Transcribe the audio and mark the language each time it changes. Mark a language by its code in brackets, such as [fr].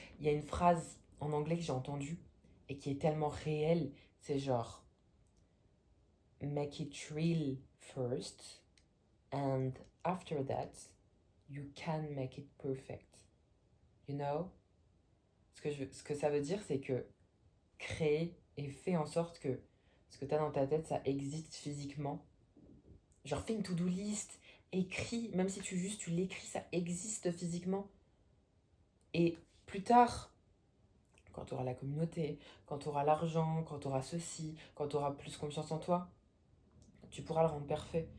[fr] Il y a une phrase en anglais que j'ai entendue et qui est tellement réelle. C'est genre, [en] make it real first, and after that, you can make it perfect. You know? [fr] Ce que ça veut dire, c'est que créer et fais en sorte que ce que tu as dans ta tête, ça existe physiquement. Genre, fais une to-do list, écris, même si tu l'écris, ça existe physiquement. Et plus tard, quand tu auras la communauté, quand tu auras l'argent, quand tu auras ceci, quand tu auras plus confiance en toi, tu pourras le rendre parfait.